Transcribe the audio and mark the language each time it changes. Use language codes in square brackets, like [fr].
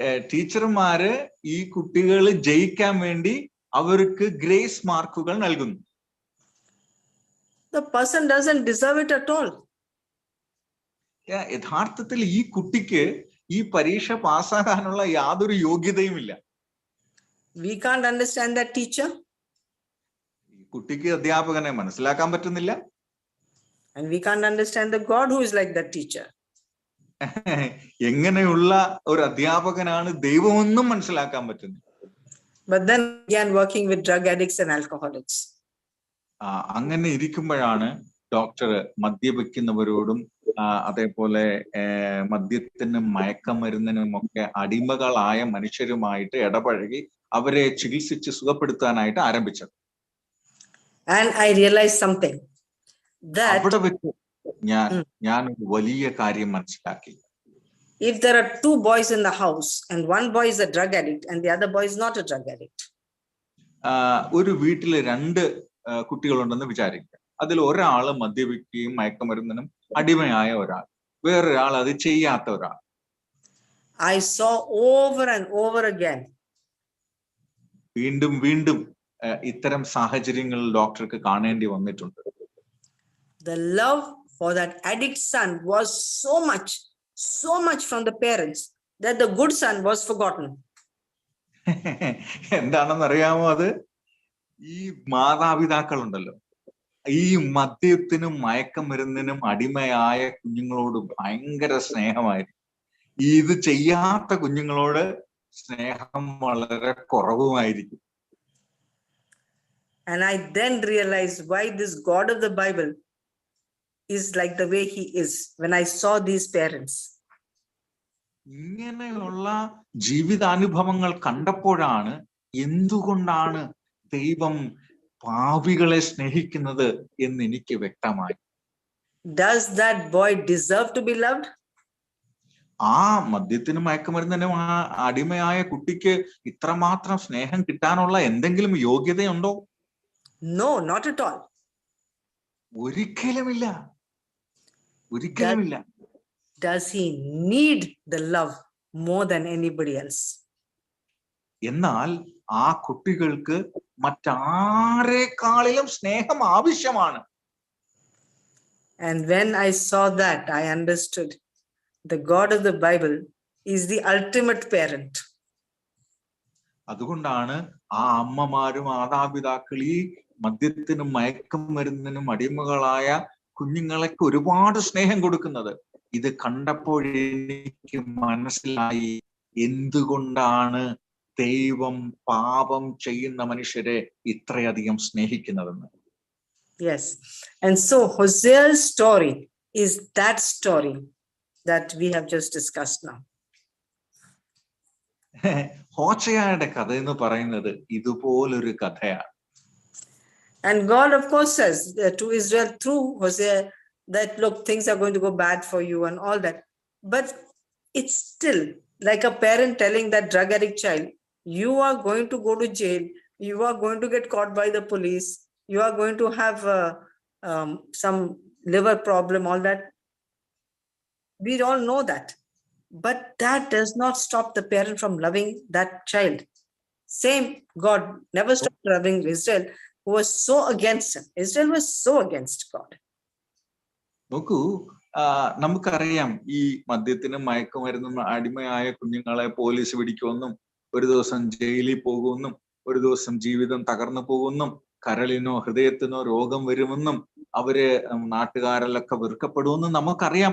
[ml] ടീച്ചർമാര് ഈ കുട്ടികൾ ജയിക്കാൻ വേണ്ടി അവർക്ക് ഗ്രേസ് മാർക്കുകൾ നൽകുന്നു. [en] The person doesn't deserve it at all. [ml] യഥാർത്ഥത്തിൽ ഈ കുട്ടിക്ക് ഈ പരീക്ഷ പാസ്സാകാനുള്ള യാതൊരു യോഗ്യതയുമില്ല. [en] We can't understand that teacher. [ml] കുട്ടിക്ക് അധ്യാപകനെ മനസ്സിലാക്കാൻ പറ്റുന്നില്ല. [en] And we can't understand the God who is like that teacher. [ml] എങ്ങനെയുള്ള ഒരു അധ്യാപകനാണ് ദൈവമൊന്നും മനസ്സിലാക്കാൻ പറ്റുന്നില്ല. [en] But then began working with drug addicts and alcoholics. [ml] അങ്ങനെ ഇരിക്കുമ്പോഴാണ് ഡോക്ടർ മദ്യപിക്കുന്നവരോടും അതേപോലെ മദ്യത്തിനും മയക്കമരുന്നിനും ഒക്കെ അടിമകളായ മനുഷ്യരുമായിട്ട് ഇടപഴകി അവരെ ചികിത്സിച്ച് സുഖപ്പെടുത്താനായിട്ട് ആരംഭിച്ചത്. [en] And I realized something. That [ml] അവിടെ വെച്ച് ഞാൻ ഒരു വലിയ കാര്യം മനസ്സിലാക്കി. [en] if there are two boys in the house and one boy is a drug addict and the other boy is not a drug addict. [ml] ഒരു വീട്ടില് രണ്ട് കുട്ടികളുണ്ടെന്ന് വിചാരിക്കുക. അതിൽ ഒരാള് മദ്യപിക്കുകയും മയക്കമരുന്നിനും അടിമയായ ഒരാൾ, വേറൊരാൾ അത് ചെയ്യാത്ത ഒരാൾ. [en] I saw over and over again. [ml] വീണ്ടും വീണ്ടും ഇത്തരം സാഹചര്യങ്ങളിൽ ഡോക്ടർക്ക് കാണേണ്ടി വന്നിട്ടുണ്ട്. [en] The love for that addict son was so much from the parents that the good son was forgotten. [ml] എന്താണെന്ന് അറിയാമോ? അത് ഈ മാതാപിതാക്കളുണ്ടല്ലോ, ഈ മദ്യത്തിനും മയക്കമരുന്നിനും അടിമയായ കുഞ്ഞുങ്ങളോട് ഭയങ്കര സ്നേഹമായിരിക്കും. ഇത് ചെയ്യാത്ത കുഞ്ഞുങ്ങളോട് സ്നേഹം വളരെ കുറവുമായിരിക്കും. [en] And I then realized why this God of the Bible is like the way he is when I saw these parents. [ml] ഇങ്ങനെയുള്ള ജീവിതാനുഭവങ്ങൾ കണ്ടപ്പോഴാണ് എന്തുകൊണ്ടാണ് ദൈവം പാപികളെ സ്നേഹിക്കുന്നത് എന്ന് എനിക്ക് വ്യക്തമായി. [en] Does that boy deserve to be loved? [ml] ആ മദ്യത്തിനും മയക്കുമരുന്നിനും അടിമയായ കുട്ടിക്ക് ഇത്രമാത്രം സ്നേഹം കിട്ടാനുള്ള എന്തെങ്കിലും യോഗ്യതയുണ്ടോ? [en] No, not at all. [ml] ഒരിക്കലുമില്ല, ഒരിക്കലുമില്ല. [en] Does he need the love more than anybody else? [ml] എന്നാൽ ആ കുട്ടികൾക്ക് മറ്റാരെക്കാളിലും സ്നേഹം ആവശ്യമാണ്. [en] And when I saw that, I understood the God of the Bible is the ultimate parent. [ml] അതുകൊണ്ടാണ് ആ അമ്മമാരും മാതാപിതാക്കൾ ഈ മദ്യത്തിനും മയക്കുമരുന്നിനും അടിമകളായ കുഞ്ഞുങ്ങളൊക്കെ ഒരുപാട് സ്നേഹം കൊടുക്കുന്നത്. ഇത് കണ്ടപ്പോഴെനിക്ക് മനസ്സിലായി എന്തുകൊണ്ടാണ് ദൈവം പാപം ചെയ്യുന്ന മനുഷ്യരെ ഇത്രയധികം സ്നേഹിക്കുന്നതെന്ന്. [en] Yes. And so Hosea's story is that story that we have just discussed now. [ml] ഹോശേയയുടെ കഥ എന്ന് പറയുന്നത് ഇതുപോലൊരു കഥയാണ്. [en] And God, of course, says to Israel through Hosea that, look, things are going to go bad for you and all that. But it's still like a parent telling that drug addict child, you are going to go to jail, you are going to get caught by the police, you are going to have some liver problem, all that. We all know that. But that does not stop the parent from loving that child. Same God never stopped loving Israel, who was so against him. Israel was so against God. [ml] നോക്കൂ, നമുക്കറിയാം ഈ മദ്യത്തിനും മയക്കുമരുന്നും അടിമയായ കുഞ്ഞുങ്ങളെ police പിടിക്കുമെന്നും ഒരു ദിവസം ജയിലിൽ പോകുമെന്നും ഒരു ദിവസം ജീവിതം തകർന്നു പോകുമെന്നും കരളിനോ ഹൃദയത്തിനോ രോഗം വരുമെന്നും അവര് നാട്ടുകാരിലൊക്കെ വെറുക്കപ്പെടുമെന്നും നമുക്കറിയാം.